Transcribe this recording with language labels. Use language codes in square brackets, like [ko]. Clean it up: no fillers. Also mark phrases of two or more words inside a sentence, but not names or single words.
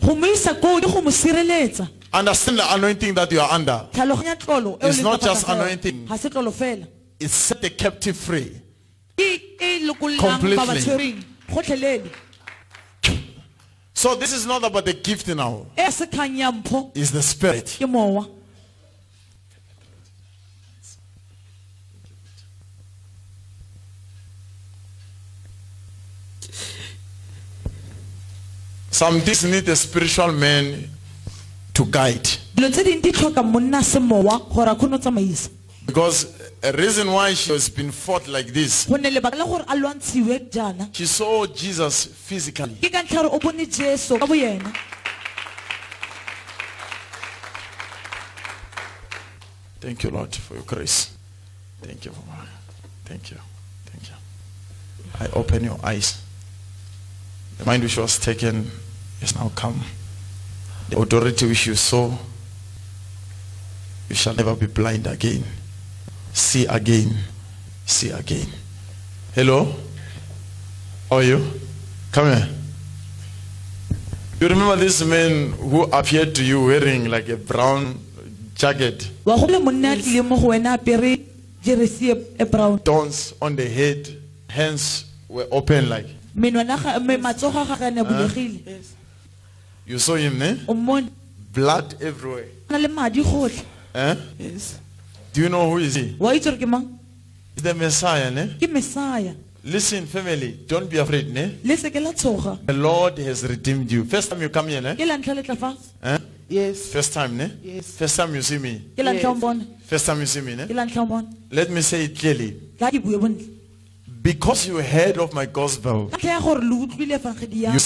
[tn] go mo isa koo ke go mo sireletsa [en] Understand the anointing that you are under. [tn] tlhaloganya tlolo e o [en] It's [tn] leng [en] not [tn] ka fa [en] just [tn] tlase ga yona. [en] anointing. [tn] ga se tlolo fela [en] It set the captive free. [tn] ke e lokollang [en] Completely. [tn] ba ba tshwereng gotlhelele [en] So this is not about the gift now. [tn] e se kgang ya mpho [en] It's the spirit. [tn] ke mowa. [en] Some things need a spiritual man to guide. [tn] Dilo tse ding di tlhoka monna se mowa gore a kgone go tsamaisa. [en] Because a reason why she has been fought like this, [tn] Go ne lebaka la gore a lwantshiwe jaana [en] she saw Jesus physically. [tn] ke ka ntlha gore o bone Jesu ka bo yena. [en] Thank you, Lord, for your grace. Thank you. Thank you. Thank you. I open your eyes. The mind which was taken is now come. The authority which you saw, you shall never be blind again. See again. See again. Hello? How are you? Come here. You remember this man who appeared to you wearing like a brown jacket, [tn] Wa go le monna a tlile mo go wena a apere jersey e brown. [en] thorns on the head, hands were open like. [tn] Matsogo a gagwe a ne a bulegile. [en] Yes. You saw him, eh? [tn] O mmone [en] Blood everywhere. [tn] o na le madi gotlhe. Eh? [en] Yes. Do you know who is he? [tn] Wa itse gore ke mang? [en] He's the Messiah, ne? [tn] Ke Messiah. [en] Listen, family, don't be afraid, ne? [tn] Le se ke la tshoga. [en] The Lord has redeemed you. First time you come here, ne? [tn] Ke la ntlha le tla fa. Eh? [en] Yes. First time, ne? Yes. First time you see me. [tn] Ke la ntlha o [en] Yes. [tn] mbona. [en] First time you see me, [tn] Ke ne? la ntlha o mbona. [en] Let me say it clearly. [tn] Ka ke bue bontle. [en] Because you heard of my gospel, [tn] Ka ntlha ya gore le utlwile evangeli ya